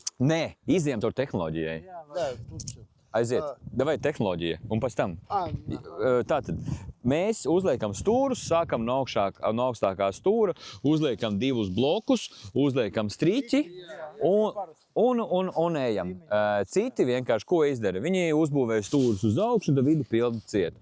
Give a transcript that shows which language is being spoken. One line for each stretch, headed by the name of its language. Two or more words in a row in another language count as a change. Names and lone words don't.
Latvian: Nē, izējām caur tehnoloģijai.
Russian: Да, тут все.
Latvian: Aiziet, davai tehnoloģija, un pēc tam. Tātad mēs uzliekam stūrus, sākam no augstākā stūra, uzliekam 2 blokus, uzliekam striķi un ejam. Citi vienkārši ko izdara? Viņi uzbūvē stūrus uz augšu un vidu pildu ciet.